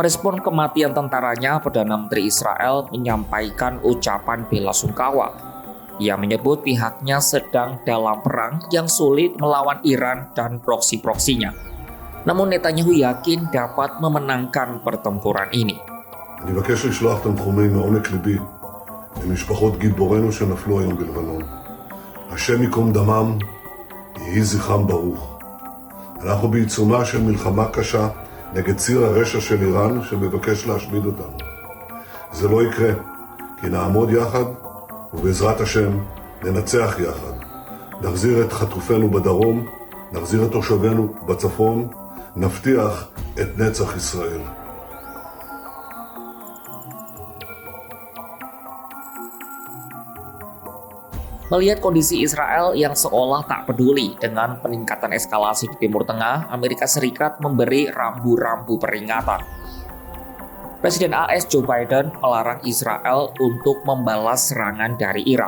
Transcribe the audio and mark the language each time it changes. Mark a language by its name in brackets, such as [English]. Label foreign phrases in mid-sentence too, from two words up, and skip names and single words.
[Indonesian] Merespon kematian tentaranya, Perdana Menteri Israel menyampaikan ucapan bela sungkawa. Ia menyebut pihaknya sedang dalam perang yang sulit melawan Iran dan proksi-proksinya. Namun Netanyahu yakin dapat memenangkan pertempuran ini. [Hebrew] אני מבקש לשלוח תנחומים מעומק ליבי למשפחות גיבורינו שנפלו היום בלבנון. השם ייקום דמם, יהי זכרם ברוך. אנחנו בעיצומה של מלחמה קשה נגד ציר הרשע של איראן שמבקש להשמיד אותנו. זה לא יקרה, כי נעמוד יחד ובעזרת השם ננצח יחד. נחזיר את חטופינו בדרום, נחזיר את תושבינו בצפון, נבטיח את נצח ישראל. [Indonesian] Melihat kondisi Israel yang seolah tak peduli dengan peningkatan eskalasi di Timur Tengah, Amerika Serikat memberi rambu-rambu peringatan. Presiden AS Joe Biden melarang Israel untuk membalas serangan dari Iran.